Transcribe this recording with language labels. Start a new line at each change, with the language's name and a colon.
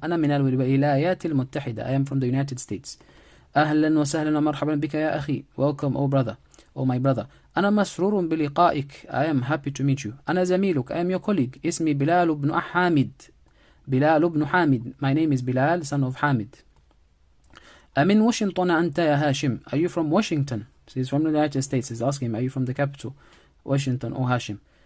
Arabic: أنا من الولايات المتحدة.
English: I am from the United States.
Arabic: أهلا وسهلا ومرحبا بك يا أخي.
English: Welcome, oh brother, oh my brother.
Arabic: أنا مسرور بلقائك.
English: I am happy to meet you.
Arabic: أنا زميلك.
English: I am your colleague.
Arabic: اسمي بلال بن حامد. بلال بن حامد.
English: My name is Bilal, son of Hamid.
Arabic: أمن واشنطن أنت يا هاشم.
English: Are you from Washington? So he's from the United States. He's asking him, are you from the capital? Washington or Hashim.